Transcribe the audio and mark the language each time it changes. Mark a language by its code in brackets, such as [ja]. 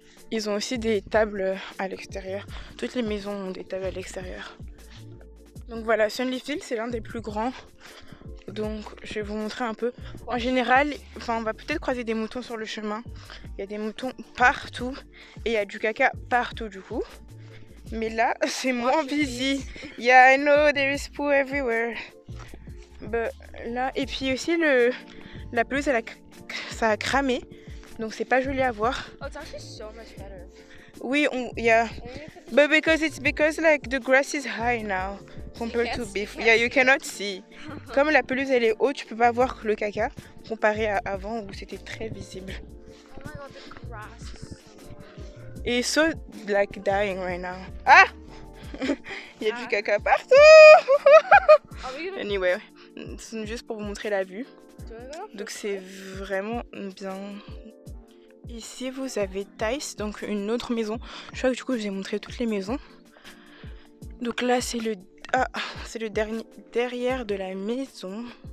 [fr] Ils ont aussi des tables à l'extérieur. Toutes les maisons ont des tables à l'extérieur. Donc voilà, Sunlee Field c'est l'un des plus grands. Donc je vais vous montrer un peu. En général, on va peut-être croiser des moutons sur le chemin. Il y a des moutons partout et il y a du caca partout du coup. Mais là, c'est moins busy. [en] Yeah, I know there is poo everywhere. [fr] But, là, et puis aussi la pelouse, ça a cramé. Donc c'est pas joli à voir. [en] Oh, it's actually so much better. Oui, yeah. But because like the grass is high now compared to before. Yeah, you cannot see. [fr] Comme la pelouse elle est haute, tu peux pas voir le caca comparé à avant où c'était très visible. [en] Oh my god, the grass. It's so like dying right now. [fr] Ah! Il y a du caca partout. Anyway, c'est juste pour vous montrer la vue. Donc c'est vraiment bien. Ici vous avez Tice, donc une autre maison. Je crois que du coup je vous ai montré toutes les maisons. Donc là c'est le dernier derrière de la maison.